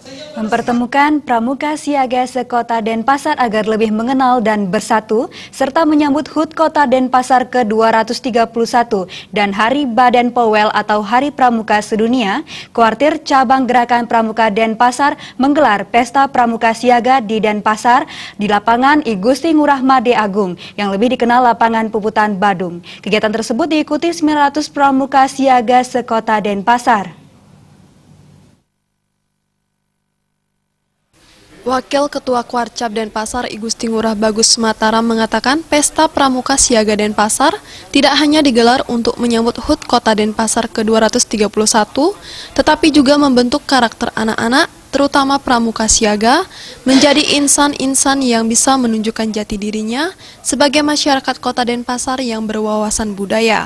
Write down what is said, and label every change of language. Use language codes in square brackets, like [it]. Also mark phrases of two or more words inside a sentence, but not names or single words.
[id] Mempertemukan pramuka siaga sekota Denpasar agar lebih mengenal dan bersatu, serta menyambut HUT Kota Denpasar ke-231 dan Hari Badan Powel atau Hari Pramuka Sedunia, Kuartir Cabang Gerakan Pramuka Denpasar menggelar Pesta Pramuka Siaga di Denpasar di lapangan I Gusti Ngurah Made Agung, yang lebih dikenal lapangan Puputan Badung. Kegiatan tersebut diikuti 900 pramuka siaga sekota Denpasar. Wakil Ketua Kuarcap Denpasar I Gusti Ngurah Bagus Mataram mengatakan Pesta Pramuka Siaga Denpasar tidak hanya digelar untuk menyambut HUT Kota Denpasar ke-231, tetapi juga membentuk karakter anak-anak, terutama pramuka siaga, menjadi insan-insan yang bisa menunjukkan jati dirinya sebagai masyarakat Kota Denpasar yang berwawasan budaya.